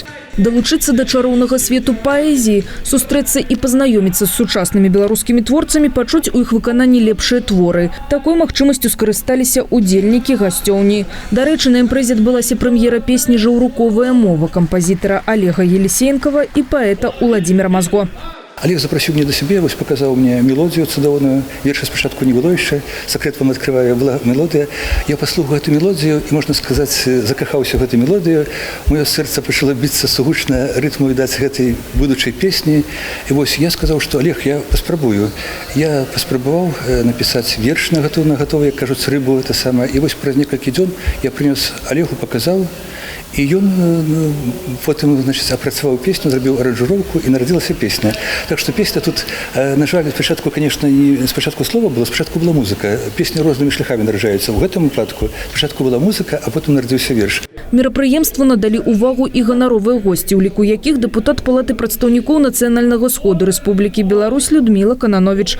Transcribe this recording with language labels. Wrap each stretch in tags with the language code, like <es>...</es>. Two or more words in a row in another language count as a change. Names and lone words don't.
<be>Далучыцца да чароўнага свету паэзіі, сустрэцца і пазнаёміцца з сучаснымі беларускімі творцамі, пачуць у іх выкананні лепшыя творы. Такой магчымасцю скарысталіся удзельнікі гасцёўні. Дарэчы, на імпрэзе адбылася прэм'ера песні «Жаўруковая мова» кампазітара Олега Елисеенкова і паэта Уладзіміра Мазго.</be> <ru>Олег запросил меня до себя, показал мне мелодию цудовную.</ru> <be>Верша спочатку</be> <ru>не было еще. Секрет вам открываю, была мелодия. Я послухал эту мелодию, и, можно сказать, закахался в эту мелодию. Мое сердце начало биться сугучно ритму, видать, этой будущей песни. И вот я сказал, что Олег, я поспробую. Я поспробовал написать верш на готовый, кажется, рыбу, это самое. И вот про несколько дней я принес Олегу, показал.</ru> <be>І ён потым, значит, апрацаваў песню, зрабіў аранжыроўку і нарадзілася песня. Так што песня тут, на жаль, спачатку, конечно, не спачатку слова было, спачатку была музыка. Песні рознымі шляхамі нараджаюцца. У гэтым выпадку спачатку была музыка, а потым нарадзіўся верш. Мерапрыемству надалі ўвагу і ганаровыя госці, у ліку якіх дэпутат Палаты прадстаўнікоў Нацыянальнага сходу Рэспублікі Беларусь Людміла Кананович.</be>